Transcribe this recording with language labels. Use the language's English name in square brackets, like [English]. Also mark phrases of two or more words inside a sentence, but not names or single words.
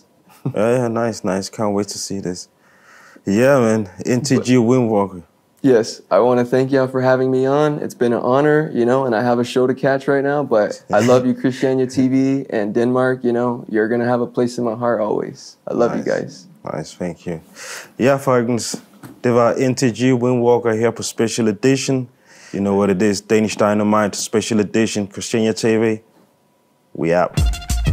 [English] Yeah, nice. Can't wait to see this. Yeah, man. NTG Windwalker. Yes, I want to thank y'all for having me on. It's been an honor, you know, and I have a show to catch right now, but I love you, Christiania TV, and Denmark, you know, you're going to have a place in my heart always. I love you guys. Nice, thank you. [Norwegian] Ja, folkens, det var NTG Windwalker her på Special Edition. [English] You know what it is, Danish Dynamite Special Edition, Christiania TV. We out.